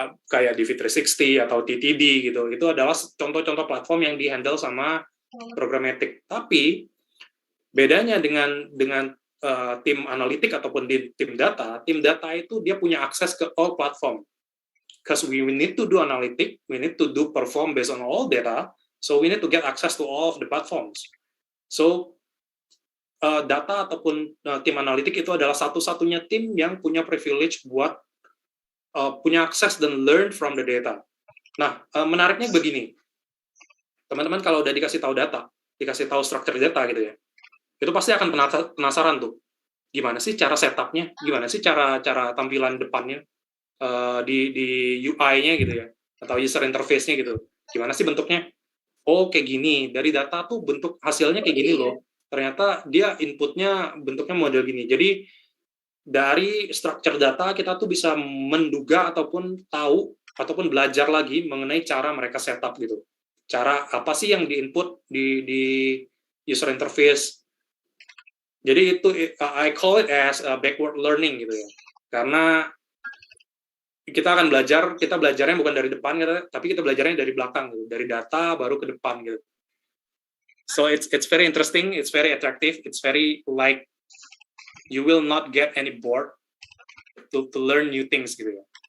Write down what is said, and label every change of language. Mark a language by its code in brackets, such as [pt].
[id] Kayak DV360 atau TTD gitu, itu adalah contoh-contoh platform yang di-handle sama programmatic. Tapi bedanya dengan tim analitik ataupun tim data itu dia punya akses ke [en] all platform. Because we need to do analytic, we need to do perform based on all data, so we need to get access to all of the platforms. [id] So data ataupun tim analitik itu adalah satu-satunya tim yang punya privilege buat punya akses dan [en] learn from the data. [id] Nah, menariknya begini, teman-teman kalau udah dikasih tahu data, dikasih tahu structure data gitu ya, itu pasti akan penasaran tuh, gimana sih cara setupnya, gimana sih cara tampilan depannya di UI-nya gitu ya, atau user interface-nya gitu, gimana sih bentuknya? Oh kayak gini, dari data tuh bentuk hasilnya kayak gini loh, ternyata dia inputnya bentuknya model gini. Jadi dari structure data kita tuh bisa menduga ataupun tahu ataupun belajar lagi mengenai cara mereka setup gitu. Cara apa sih yang di-input di user interface. Jadi itu [en] I call it as backward learning [id] gitu ya. Karena kita belajarnya bukan dari depan gitu, tapi kita belajarnya dari belakang gitu, dari data baru ke depan gitu. [en] So it's very interesting, it's very attractive, it's very like you will not get any bored to learn new things [id] gitu ya.